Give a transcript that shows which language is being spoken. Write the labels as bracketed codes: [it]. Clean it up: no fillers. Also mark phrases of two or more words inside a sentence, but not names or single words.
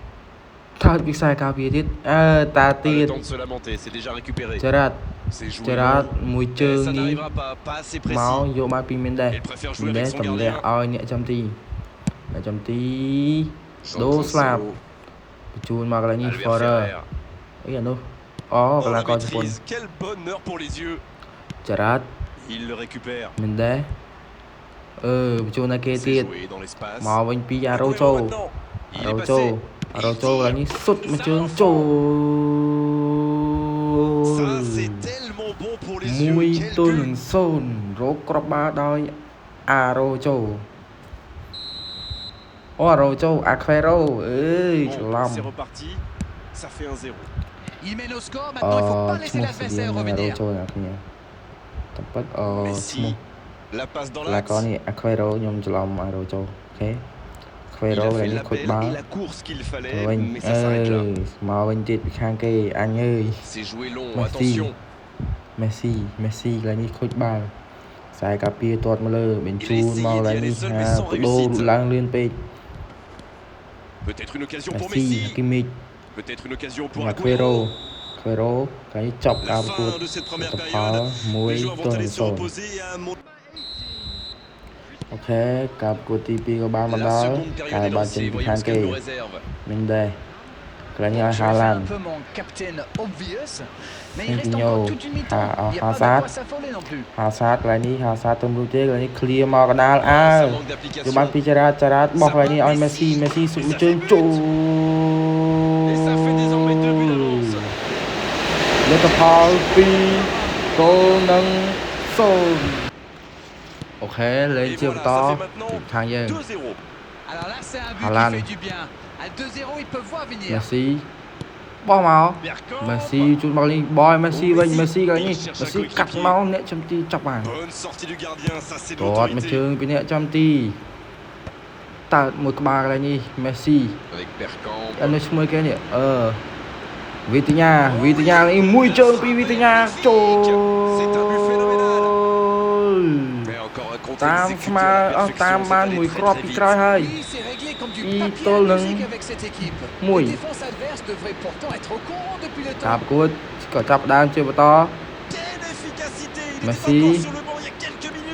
[km] ទៀតតាទៀតចរ៉ាត់មួយជើងនេះមកយកមកពីមានដែរទម្លាក់ឲ្យអ្នកចាំទីដូរស្លាប់បញ្ជូនមកកន្លែងនេះ Ferrer អីអានោះកន្លងកោជប៉ុន [fr] quel bonheur pour les yeux [km] ចរ៉ាត់ [fr] il le récupère [km] មិនដែរបញ្ជូនឲ្យគេទៀតមកវិញពីអារ៉ូជូកន្លែងនេះសុតមួយជើងចូល [fr] Ça c'est tellement bon pour les yeux [km] 1-0 រកគ្រាប់បាល់ដោយអារ៉ូជូអារ៉ូជូអាខ្វេរ៉ូច្រឡំ [fr] c'est reparti ça fait 1-0 Il mène au score maintenant il faut pas laisser l'adversaire revenir [km] តំពិតឈ្មោះ [fr] la passe dans l'axe l'axe [km] នេះអាខ្វេរ៉ូខ្ញុំច្រឡំអារ៉ូជូអូខេខ្វេរ៉ូកន្លែងនេះខូចបាល់ [fr] la course qu'il fallait [km] វិញ [fr] mais ça s'arrête là [km] មកវិញទៀតពីខាងគេអញអើយ [fr] c'est joué long attention [km] Messi កន្លែងនេះខូចបាល់ខ្សែការពារទាត់មកលើបញ្ជូនមកកន្លែងនេះបដូរឡើងលឿនពេក [fr] peut-être une occasion pour Messi Hakimi peut-être une occasion pour [km] Agüero កន្លែងនេះចប់ការប្រកួត [fr] de cette première période les joueurs vont aller se reposer à un moment [km] អូខេការប្រកួតទី2ក៏បានមកដល់ការបាត់ចេញពីខាងគេមិនដែរកន្លែងនេះឲ្យ Haaland ហាសាតកន្លែងនេះហាសាតទៅរួចទេកន្លែងនេះ clear មកកណ្ដាលយកបានពីចរ៉ាតបោះកន្លែងនេះឲ្យ Messi សុំជើងចូលលទ្ធផល2 គោលនឹង0អូខេលេងជាបន្តខាងយើង [fr] Alors là c'est un but Haaland. qui fait du bien à 2-0 ils peuvent voir venir [km] Messi បោះមក Messi ជូនមកលេងបយ Messi វិញ Messi កន្លែងនេះ Messi កាត់មកអ្នកចំទីចាប់បាន [fr] bonne sortie du gardien ça c'est de [km] គាត់មកជើងពីអ្នកចំទីតើមួយក្បាលកន្លែងនេះ Messi [fr] avec Bergkamp [km] អត់នៅឈ្មោះគេនេះវីតាញ៉ានេះមួយជើងពីវីតាញ៉ាចូល [fr] c'est un but phénoménal mais encore un contre [km] តាមស្មើអស់តាមបានមួយគ្រាប់ពីក្រោយហើយ [fr] Oui, c'est réglé comme du Il papier tole à musique avec cette équipe. Mouille. La défense adverse devrait pourtant être au courant depuis le [km] ការ [fr] temps. [km] ប្រកួតក៏ចាប់ផ្ដើមជាបន្ត [fr] quelle efficacité il Messi. était encore sur le banc il y a quelques minutes